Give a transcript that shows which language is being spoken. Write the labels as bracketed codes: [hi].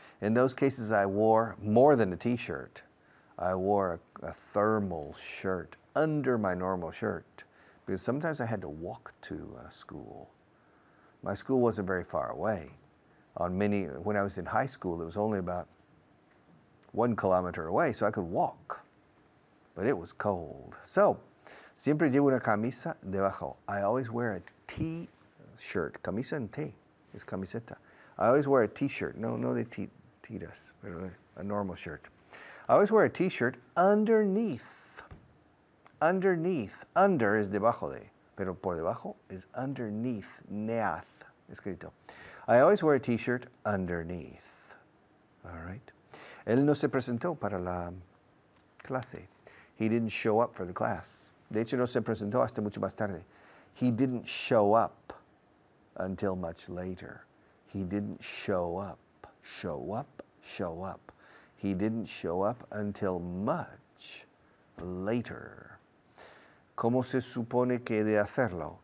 [en] In those cases, I wore more than a t-shirt. I wore a thermal shirt under my normal shirt because sometimes I had to walk to school. My school wasn't very far away. When I was in high school, it was only about 1 kilometer away, so I could walk. But it was cold. [es] So, siempre llevo una camisa debajo. [en] I always wear a t-shirt. Camisa en T is camiseta. I always wear a t-shirt. [es] No de tiras, pero [en] a normal shirt. I always wear a t-shirt underneath. Underneath. Under is [es] debajo de, pero por debajo [en] is underneath. [es] Neath, escrito. [en] I always wear a t-shirt underneath. All right. [es] Él no se presentó para la clase. [en] He didn't show up for the class. [es] De hecho, no se presentó hasta mucho más tarde. [en] He didn't show up until much later. He didn't show up. Show up. He didn't show up until much later. [es] ¿Cómo se supone que he de hacerlo?